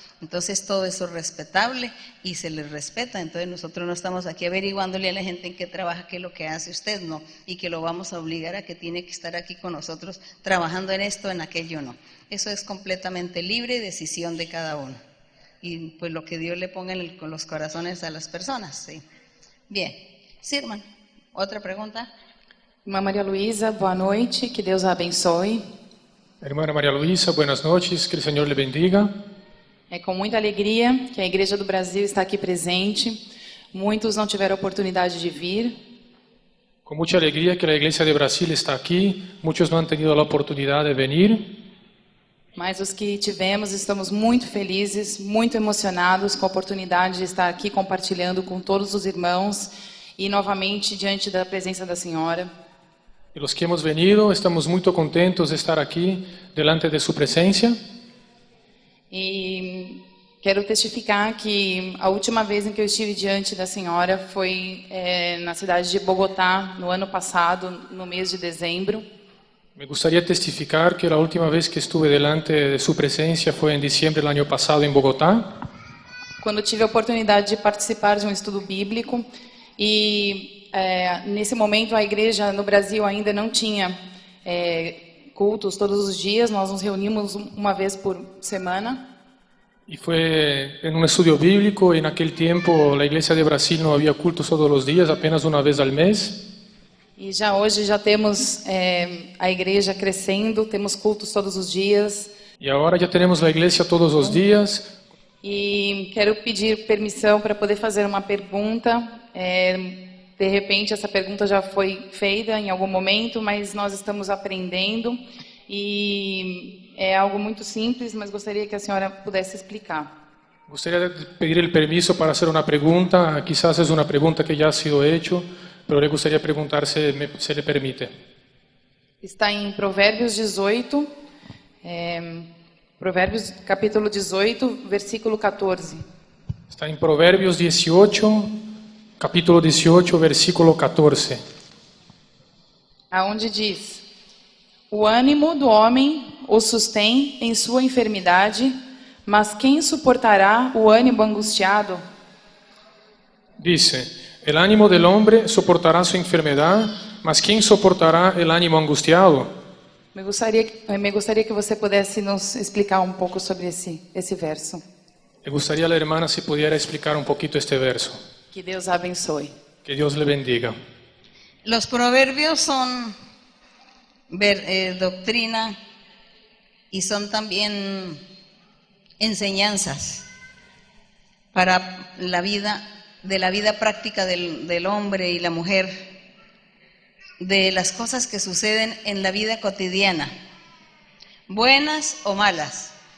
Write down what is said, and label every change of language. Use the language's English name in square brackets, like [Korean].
[Spanish] Entonces todo eso es respetable y se les respeta. Entonces nosotros no estamos aquí averiguándole a la gente en qué trabaja, qué es lo que hace usted, no, y que lo vamos a obligar a que tiene que estar aquí con nosotros trabajando en esto, en aquello, no. Eso es completamente libre decisión de cada uno. Y pues lo que Dios le ponga con los corazones a las personas, sí. Bien, sí, hermano, otra pregunta. [Portuguese] Irmã Maria Luísa, boa noite, que Deus a abençoe. [Spanish] Hermana María Luisa, buenas noches, que el Señor le bendiga. [Portuguese] É com muita alegria que a Igreja do Brasil está aqui presente. Muitos não tiveram oportunidade de vir. [Spanish] Con mucha alegría que la Iglesia de Brasil está aquí, muchos no han tenido la oportunidad de venir, [Portuguese] Mas os que tivemos, estamos muito felizes, muito emocionados com a oportunidade de estar aqui compartilhando com todos os irmãos e novamente diante da presença da Senhora. [Spanish] y los que hemos venido estamos muy contentos de estar aquí delante de su presencia. [Portuguese] E quero testificar que a última vez em que eu estive diante da Senhora foi na cidade de Bogotá, no ano passado, no mês de dezembro. [Spanish] Me gustaría testificar que la última vez que estuve delante de su presencia fue en diciembre del año pasado en Bogotá, [Portuguese] Quando tive a oportunidade de participar de um estudo bíblico e nesse momento a igreja no Brasil ainda não tinha cultos todos os dias, nós nos reunimos uma vez por semana. [Spanish] y fue en un estudio bíblico. En aquel tiempo la Iglesia de Brasil no había cultos todos los días, apenas una vez al mes. [Portuguese] E já hoje já temos a igreja crescendo, temos cultos todos os dias. [Spanish] Y ahora ya tenemos la iglesia todos los días. [Portuguese] E quero pedir permissão para poder fazer uma pergunta. De repente essa pergunta já foi feita em algum momento, mas nós estamos aprendendo e é algo muito simples, mas gostaria que a senhora pudesse explicar. [Spanish] Gustaría pedir el permiso para hacer una pregunta. Quizás es una pregunta que ya ha sido hecha, pero le gustaría preguntar si se le permite. [Portuguese] Está em Provérbios 18, Provérbios capítulo 18, versículo 14. [Spanish] Está en Proverbios 18, capítulo 18, versículo 14. [Portuguese] Aonde diz: o ânimo do homem o sustém em sua enfermidade, mas quem suportará o ânimo angustiado? [Spanish] Dice, el ánimo del hombre soportará su enfermedad, mas ¿quién soportará el ánimo angustiado? [Portuguese] Me gostaria que você pudesse nos explicar um pouco sobre esse verso. [Spanish] Le gustaría a la hermana si pudiera explicar un poquito este verso. [Portuguese] Que Deus a abençoe. [Spanish] Que Dios le bendiga. Los proverbios son doctrina y son también enseñanzas para la vida, de la vida práctica del hombre y la mujer, de las cosas que suceden en la vida cotidiana, buenas o malas.